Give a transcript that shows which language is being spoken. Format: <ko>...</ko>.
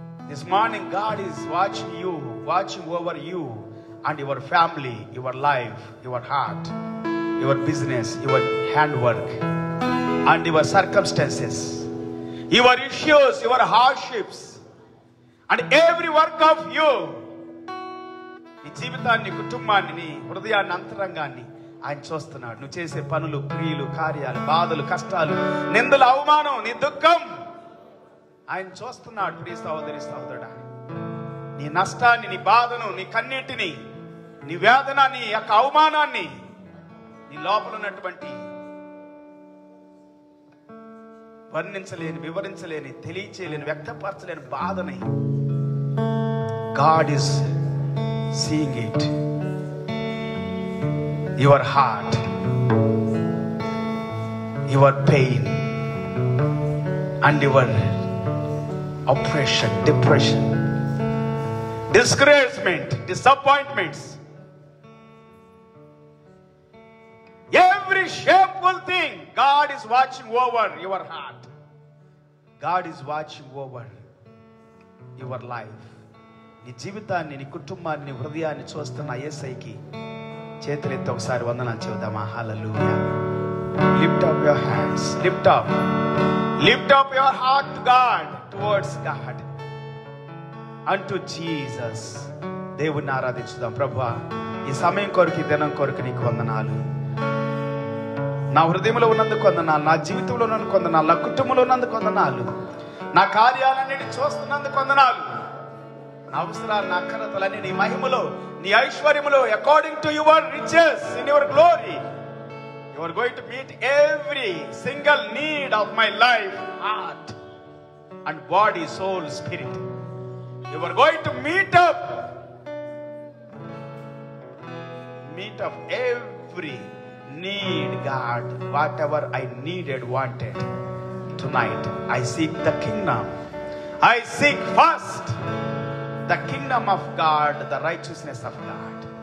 <en>This morning God is watching you, watching over you and your family, your life, your heart, your business, your handwork and your circumstances, your issues, your hardships and every work of you.</en> <te>నీ జీవితాన్ని, కుటుంబాన్ని, నీ హృదయాన్ని, అంతరంగాన్ని ఆయన చూస్తున్నాడు. నువ్వు చేసే పనులు, క్రియలు, కార్యాలు, బాధలు, కష్టాలు, నిందలు, అవమానం, నీ దుఃఖం ఆయన చూస్తున్నాడు. ప్రియ సహోదరి, సహోదరుడా, నీ నష్టాన్ని, నీ బాధను, నీ కన్నీటిని, నీ వేదన, నీ యొక్క అవమానాన్ని, నీ లోపల ఉన్నటువంటి వర్ణించలేని, వివరించలేని, తెలియచేయలేని, వ్యక్తపరచలేని బాధని</te> <en>God is seeing it. Your heart, your pain and your oppression, depression, discouragement, disappointments, every shameful thing, God is watching over your heart. God is watching over your life.</en> <te>నీ జీవితాన్ని, నీ కుటుంబాన్ని, నీ హృదయాన్ని చూస్తున్న యేసయ్యకి చేతులెత్తి ఒకసారి వందనాలు చెబుదామా? హల్లెలూయా.</te> <en>Lift up your hands, lift up your heart to God, towards God, అంటూ Jesus.</en> <te>దేవుణ్ణి ఆరాధించుదాం. ప్రభువా, ఈ సమయం కొరకు, ఈ దినం కొరకు నీకు వందనాలు. నా హృదయంలో ఉన్నందుకు వందనాలు, నా జీవితంలో ఉన్నందుకు వందనాలు, నా కుటుంబంలో ఉన్నందుకు వందనాలు, నా కార్యాలన్నిటిని చూస్తున్నందుకు వందనాలు. నా అవసరాలు, నా అక్కరతలన్నీ నీ మహిమలో, నీ ఐశ్వర్యములో,</te> <en>According to your riches in your glory, you are going to meet every single need of my life, heart and body, soul, spirit. You are going to meet up every need, God. Whatever I needed, wanted tonight, I seek the kingdom. I seek first the kingdom of God, the righteousness of God.</en>